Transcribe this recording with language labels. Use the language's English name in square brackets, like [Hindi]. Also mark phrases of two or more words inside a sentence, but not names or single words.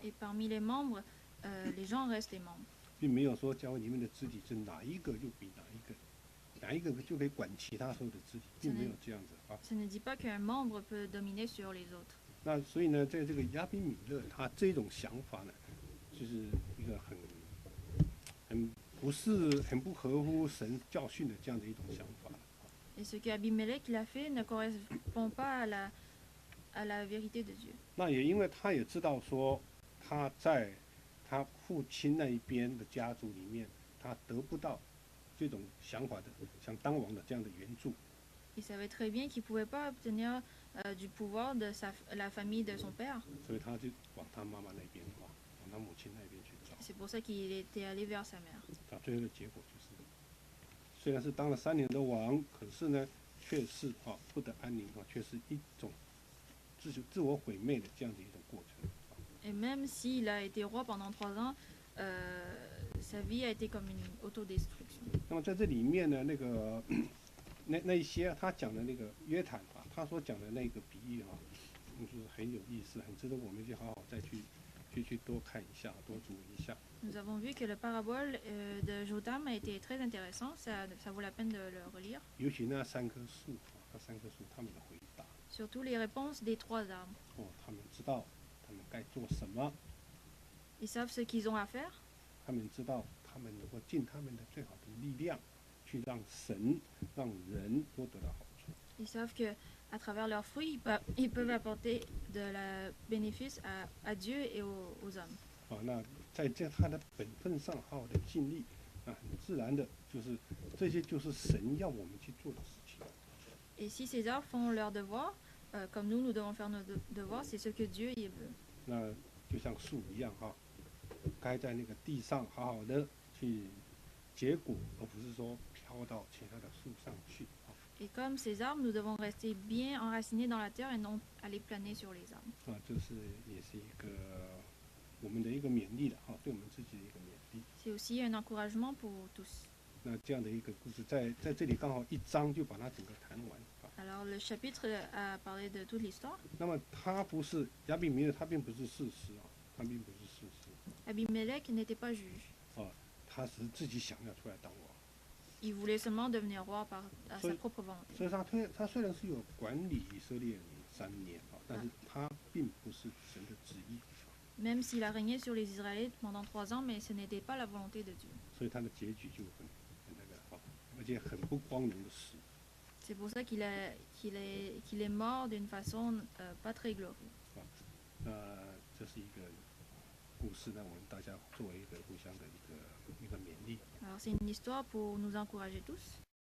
[French] Et parmi les membres, les gens restent les membres. [Chinese] 并没有说教会里面的肢体是哪一个就比哪一个就可以管其他所有的肢体，并没有这样子啊。 [French] Ça ne dit pas qu'un membre peut dominer sur les autres. [Chinese] 那所以呢，在这个亚比米勒他这种想法呢，就是一个很不合乎神教训的这样的一种想法。 [French] Et ce qu'Abimelech il a fait ne correspond pas à la vérité de Dieu. [Chinese] 那也因为他也知道说，他在他父亲那一边的家族里面，他得不到这种想法的想当王的这样的援助， [French] Il savait très bien qu'il ne pouvait pas obtenir du pouvoir de la famille de son père. [Chinese] 所以他就往他妈妈那边往他母亲那边去找。 [French] C'est pour ça qu'il était allé vers sa mère. [Chinese] 他最后的结果就是，虽然是当了3年的王，可是呢，却是不得安宁却是一种自我毁灭的这样的一种过程。 [French] Et même s'il a été roi pendant 3 ans, sa vie a été comme une autodestruction. [Chinese] 那么在这里面呢，那一些他讲的那个约坦他所讲的那个比喻就是很有意思，很值得我们去好好再去多看一下，多注意一下。 [French] Nous avons vu que le parabole de Jotham a été très intéressant, ça vaut la peine de le relire. [Chinese] 尤其那3棵树那3棵树他们的回答 [French] Surtout les réponses des 3 arbres. [Chinese] 他们知道他们该做什么， [French] Ils savent ce qu'ils ont à faire, [Chinese] 他们知道他们能够尽他们的最好的力量，去让神、让人都得到好处。 [French] ils savent que à travers leurs fruits, ils peuvent apporter de la bénéfice à Dieu et aux hommes. [Chinese] 那在他的本分上好好的尽力，很自然的就是这些就是神要我们去做的事情。 [French] Et si ces arbres font leur devoir, comme nous devons faire nos devoirs, c'est ce que Dieu y veut. [Chinese] 那就像树一样该在那个地上好好的去结果，而不是说飘到其他的树上去。 [French] Et comme ces arbres, nous devons rester bien enracinés dans la terre et non aller planer sur les arbres. [Chinese] 这是也是一个我们的一个勉励了对我们自己的一个勉励。 [French] C'est aussi un encouragement pour tous. [Chinese] 那这样的一个故事，在这里刚好1章就把它整个谈完。 [French] Alors le chapitre a parlé de toute l'histoire. [Chinese] 那么他不是亚比米勒，他并不是事实他并不是事实 [French] Abimelech n'était pas juge. [Chinese] 他只是自己想要出来当王。 [French] Il voulait seulement devenir roi à sa propre volonté. [Chinese] 所以他虽然是有管理以色列人3年但是他并不是神的旨意。 [French] Même s'il a régné sur les Israélites pendant 3 ans, mais ce n'était pas la volonté de Dieu. [Chinese] 所以他的结局就很而且很不光荣的死。 [French] C'est pour ça qu'il est mort d'une façon pas très glorieuse. [Chinese] 这是一个故事，我们大家作为一个互相的一个勉励。 [French] Alors c'est une histoire pour nous encourager tous.